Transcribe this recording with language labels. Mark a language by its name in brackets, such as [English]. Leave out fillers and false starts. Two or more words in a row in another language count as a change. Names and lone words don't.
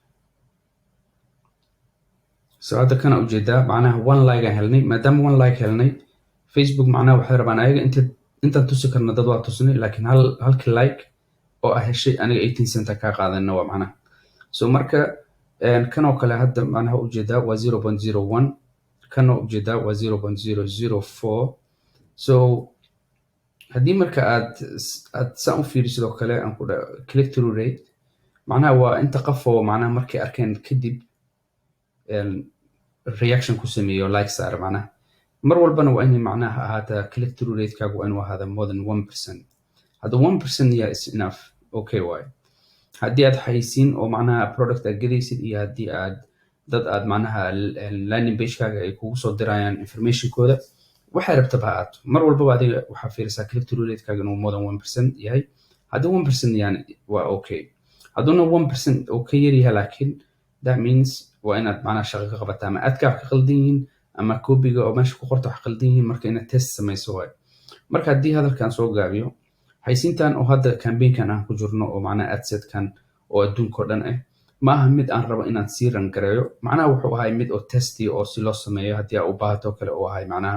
[Somali] So hadda kana ujeedaa macnaha 1 like aan helnay maadaama 1 like helnay Facebook macnaha waxay rabaan ayaga intaan tusi karno dad waa tusnay laakiin halkii like oo ah heshay aniga 18 cent ka qaadana waa macnaha. So marka kan oo kale hadda macnaha ujeedaa waa 0.01 kan oo ujeedaa waa 0.004. So haddii marka aad saan u fiirisid oo kale aan ku [English] click through rate [Somali] macnaha waa inta qof oo macnaha markay arkeen kadib reaction ku sameeyo like saar macnaha mar walbana waa inay macnaha ahaata [English] click through rate [Somali] kaagu waa inuu ahaada [English] more than 1%. hadda 1% yeah is enough, [Somali] okay waay. haddii aad haysiin oo macnaha product aad gadaysid iyo haddii dad aad macnaha [English] landing page [Somali] kaaga ay kugu soo dirayaan informationkooda waxay rabtaba ha aato mar walbaba adiga waxaa fiirisaa [English] click through rate [Somali] kaaga inuu [English] more than 1% [Somali] yahay. haddii 1% yani waa okay. hadduuna 1% oo ka yar yahay laakiin [English] that means [Somali] waa inaad macnaha shaqo ka qabataa ama aadka wax ka qaldan yihiin ama koobiga oo meesha ku qorta wax qaldan yihiin marka inaad test samayso waay. marka haddii hadalkan soo gaabiyo haysiintan oo hadda campaignkan aan ku jirno oo macnaha adsetkan oo adduunka oo dhan ah ma aha mid aan rabo inaan sii ran gareeyo macnaha wuxuu ahay mid oo testi oo si loo sameeyo haddii aad u baahato kale oo ahay macnaha.